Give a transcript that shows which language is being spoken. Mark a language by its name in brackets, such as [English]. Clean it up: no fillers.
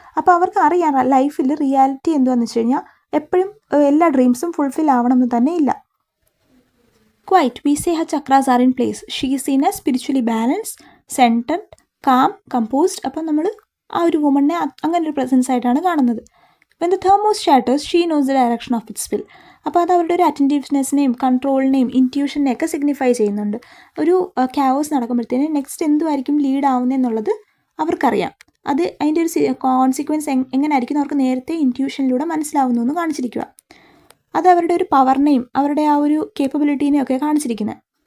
[Malayalam] അപ്പോൾ അവർക്ക് അറിയാം ലൈഫിൽ റിയാലിറ്റി എന്താണെന്ന് വെച്ച് കഴിഞ്ഞാൽ എപ്പോഴും എല്ലാ ഡ്രീംസും ഫുൾഫിൽ ആവണമെന്ന് തന്നെ ഇല്ല. [English] Quite, we say her chakras are in place. She seems a spiritually balanced, centred, calm, composed. [Malayalam] അപ്പം നമ്മൾ ആ ഒരു വുമണിനെ അങ്ങനെ ഒരു പ്രസൻസ് ആയിട്ടാണ് കാണുന്നത്. [English] When the thermos shatters, she knows the direction of its spill. [Malayalam] അപ്പോൾ അത് അവരുടെ ഒരു അറ്റൻറ്റീവ്നെസ്സിനെയും കൺട്രോളിനെയും ഇൻറ്റ്യൂഷനെയും ഒക്കെ സിഗ്നിഫൈ ചെയ്യുന്നുണ്ട്. ഒരു ക്യാവോസ് നടക്കുമ്പോഴത്തേന് നെക്സ്റ്റ് എന്തുമായിരിക്കും ലീഡ് ആവുന്നതെന്നുള്ളത് അവർക്കറിയാം. അത് അതിൻ്റെ ഒരു കോൺസിക്വൻസ് എങ്ങനെയായിരിക്കും അവർക്ക് നേരത്തെ ഇൻറ്റ്യൂഷനിലൂടെ മനസ്സിലാവുന്നു എന്ന് കാണിച്ചിരിക്കുക. അത് അവരുടെ ഒരു പവറിനെയും അവരുടെ ആ ഒരു കേപ്പബിലിറ്റീനെയും ഒക്കെ കാണിച്ചിരിക്കുന്നത്.